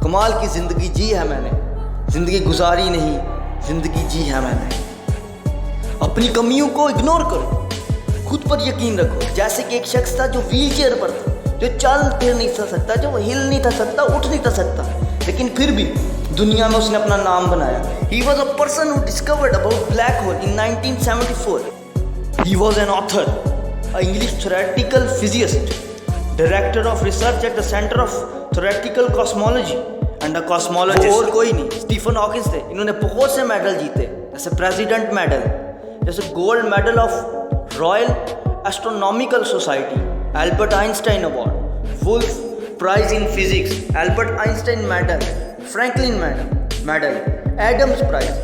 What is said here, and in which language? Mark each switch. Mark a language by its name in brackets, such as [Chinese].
[Urdu] کمال کی زندگی جی ہے میں نے, زندگی گزاری نہیں, زندگی جی ہے میں نے. اپنی کمیوں کو اگنور کرو, خود پر یقین رکھو. جیسے کہ ایک شخص تھا جو ویل چیئر پر تھا, جو چل پھر نہیں سکتا, جو ہل نہیں تھا سکتا, اٹھ نہیں تھا سکتا, لیکن پھر بھی دنیا میں اس نے اپنا نام بنایا. [English] He was a person who discovered about black hole in 1974. He was an author, an English theoretical physicist, director of research at the Center of Theoretical Cosmology and a cosmologist. [Urdu] اور کوئی نہیں, اسٹیفن ہاکنس تھے. انہوں نے بہت سے medal جیتے, جیسے پریزیڈنٹ میڈل, جیسے gold medal of Royal astronomical society, Albert Einstein award, wolf price in physics, Albert Einstein medal, Franklin medal, Adams price.